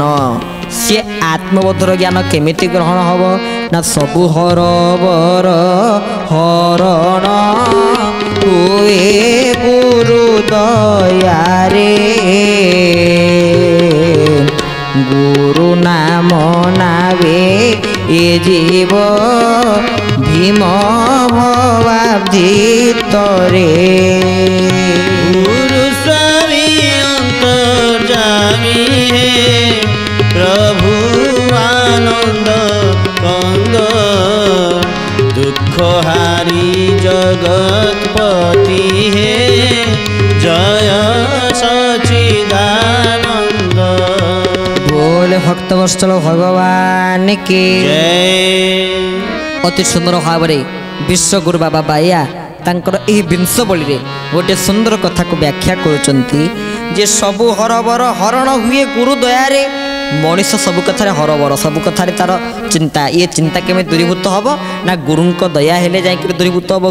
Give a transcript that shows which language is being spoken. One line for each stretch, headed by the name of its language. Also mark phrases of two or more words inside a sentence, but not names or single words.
Odia: ସିଏ ଆତ୍ମବୋଧର ଜ୍ଞାନ କେମିତି ଗ୍ରହଣ ହେବ ନା ସବୁ ହରବର ହରଣ ହୁଏ ଗୁରୁ ଦୟାରେ। ଗୁରୁ ନାମ ନାବେ ଏ ଜୀବ ଭୀମ ଭବାବ୍ଧିତରେ।
Hindi: गुरु स्वामी अंतर्जामी है प्रभु आनंद कंद। दुख हारी जगतपति है जय सचिदानंद। बोले भक्तवत्सल भगवान की जय।
Odia: ଅତି ସୁନ୍ଦର ଭାବରେ ବିଶ୍ୱଗୁରୁ ବାବା ବାୟା ତାଙ୍କର ଏହି ବିଂଶବଳୀରେ ଗୋଟିଏ ସୁନ୍ଦର କଥାକୁ ବ୍ୟାଖ୍ୟା କରୁଛନ୍ତି ଯେ ସବୁ ହରବର ହରଣ ହୁଏ ଗୁରୁ ଦୟାରେ। ମଣିଷ ସବୁ କଥାରେ ହରବର, ସବୁ କଥାରେ ତାର ଚିନ୍ତା। ଇଏ ଚିନ୍ତା କେମିତି ଦୂରୀଭୂତ ହେବ ନା ଗୁରୁଙ୍କ ଦୟା ହେଲେ ଯାଇକରି ଦୂରୀଭୂତ ହେବ।